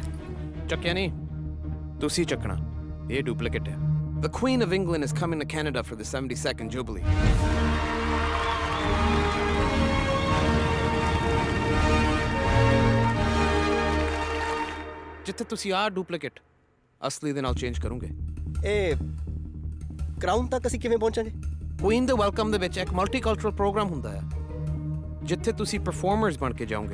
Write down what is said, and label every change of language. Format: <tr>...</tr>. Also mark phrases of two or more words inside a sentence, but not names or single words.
<pa>ਚੱਕਿਆ ਨਹੀਂ, ਤੁਸੀਂ ਚੱਕਣਾ। ਇਹ ਡੁਪਲੀਕੇਟ ਹੈ।</pa> <en>The Queen of England is coming to Canada for the 72nd Jubilee.</en> <pa>ਜਿੱਥੇ ਤੁਸੀਂ ਆਹ ਡੁਪਲੀਕੇਟ ਅਸਲੀ ਦੇ ਨਾਲ ਚੇਂਜ ਕਰੋਗੇ। ਇਹ ਕਰਾਊਨ ਤੱਕ ਅਸੀਂ ਕਿਵੇਂ ਪਹੁੰਚਾਂਗੇ? ਕੁਈਨ ਦੇ ਵੈਲਕਮ ਦੇ ਵਿੱਚ ਇੱਕ</pa> <en>multicultural program</en> <pa>ਹੁੰਦਾ ਹੈ ਜਿੱਥੇ ਤੁਸੀਂ ਪਰਫਾਰਮਰਸ ਬਣ ਕੇ ਜਾਓਗੇ।</pa>